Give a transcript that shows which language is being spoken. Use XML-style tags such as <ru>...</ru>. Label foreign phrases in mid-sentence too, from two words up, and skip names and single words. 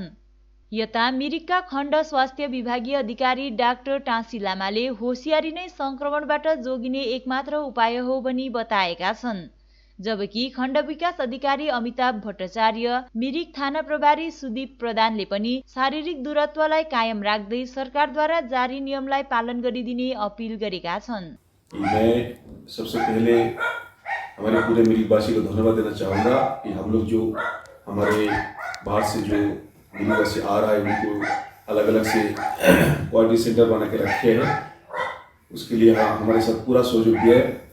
<ne>यता मिरिकका खण्ड स्वास्थ्य विभागीय अधिकारी डाक्टर टाँसी लामाले होसियारी नै संक्रमणबाट जोगिने एकमात्र उपाय हो भनी बताएका छन्। जबकि खण्ड विकास अधिकारी अमिताभ भट्टाचार्य, मिरिक थाना प्रभारी सुदीप प्रधानले पनि शारीरिक दूरत्वलाई कायम राख्दै सरकारद्वारा जारी नियमलाई पालन गरिदिने अपील गरेका छन्।</ne> <hi>मैं सबसे पहले हमारे पूरे मिरिकवासी को धन्यवाद देना चाहूँगा कि हम लोग जो हमारे बाहर से जो मिरिकवासी आ रहा है उनको अलग अलग से क्वारंटीन सेंटर बना के रखे हैं, उसके लिए हमारे साथ पूरा सहयोग दिया है।</hi>